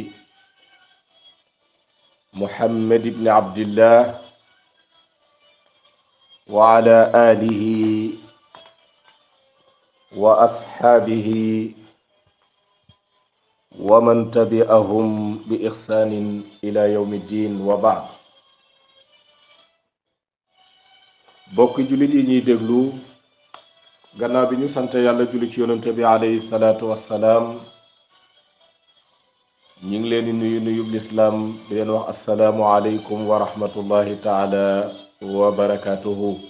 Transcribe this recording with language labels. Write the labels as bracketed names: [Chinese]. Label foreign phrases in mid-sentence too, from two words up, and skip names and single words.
[Arabic] محمد بن عبد الله وعلى آله وأصحابه ومن تبعهم بإحسان إلى يوم الدين وبعد. [Wolof] bokki jullit yi ñuy déglu gannaaw bi ñu sant yàlla julli ci yonente bi [Arabic] عليه الصلاة والسلام, [Wolof] ñu ngi leen di nuyu lislaam di leen wax [Arabic] السلام عليكم ورحمة الله تعالى وبركاته.